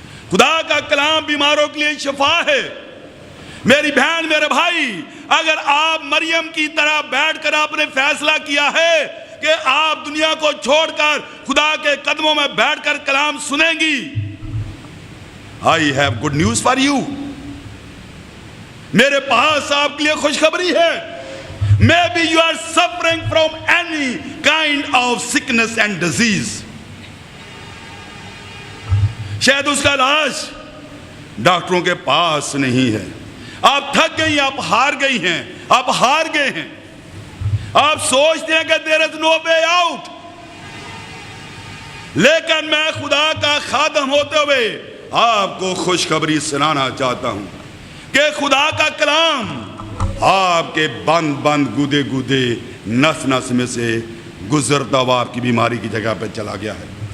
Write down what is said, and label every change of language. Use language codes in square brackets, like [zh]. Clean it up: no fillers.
[ur] خدا کا کلام بیماروں کے لیے شفا ہے. میری بہن, میرے بھائی, اگر آپ مریم کی طرح بیٹھ کر آپ نے فیصلہ کیا ہے کہ آپ دنیا کو چھوڑ کر خدا کے قدموں میں بیٹھ کر کلام سنیں گی, [en] I have good news for you. [ur] میرے پاس آپ کے لیے خوشخبری ہے. [en] Maybe you are suffering from any kind of sickness and disease. [ur] شاید اس کا علاج ڈاکٹروں کے پاس نہیں ہے. آپ تھک گئی, آپ ہار گئی ہیں, آپ ہار گئے ہیں. آپ سوچتے ہیں کہ [en] there is no way out. [ur] لیکن میں خدا کا خادم ہوتے ہوئے آپ کو خوشخبری سنانا چاہتا ہوں کہ خدا کا کلام آپ کے بند بند گودے گودے نس نس میں سے گزرتا ہوا آپ کی بیماری کی جگہ پہ چلا گیا ہے.